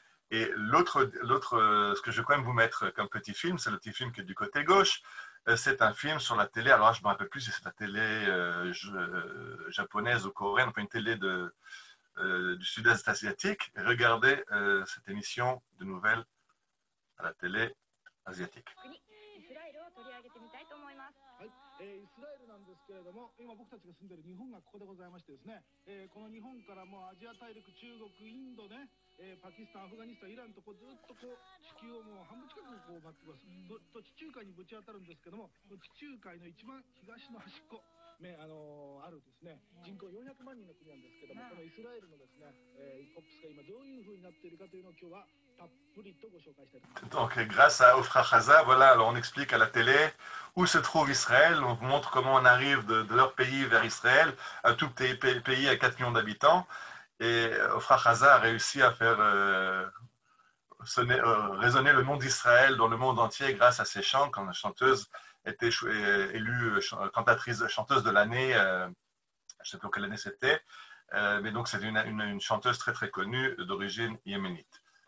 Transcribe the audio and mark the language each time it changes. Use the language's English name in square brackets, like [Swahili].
[French] Et ce que je vais quand même vous mettre comme petit film, c'est le petit film qui est du côté gauche. C'est un film sur la télé. Alors là, je ne me rappelle plus si c'est la télé japonaise ou coréenne, enfin une télé du sud-est asiatique. Et regardez cette émission de nouvelles à la télé asiatique. [Japanese] イスラエルなんですけれども、今僕たちが住んでいる日本がここでございましてですね、この日本からもうアジア大陸、中国、インドね、パキスタン、アフガニスタン、イランとこうずっとこう地球をもう半分近くこう回ってます。と地中海にぶち当たるんですけども、地中海の一番東の端っこ。あるですね、人口400万人の国なんですけども、このイスラエルのですね、コップスが今どういうふうになっているかというのを今日はたっぷりとご紹介したいと思います。 [French] Donc, grâce à Ofra Haza, voilà, alors on explique à la télé où se trouve Israël, on vous montre comment on arrive de leur pays vers Israël, un tout petit pays à 4 millions d'habitants, et Ofra Haza a réussi à faire résonner le nom d'Israël dans le monde entier grâce à ses chants, quand la chanteuse était élue chanteuse de l'année, je ne sais plus quelle année c'était, mais donc c'est une chanteuse très très connue d'origine yéménite.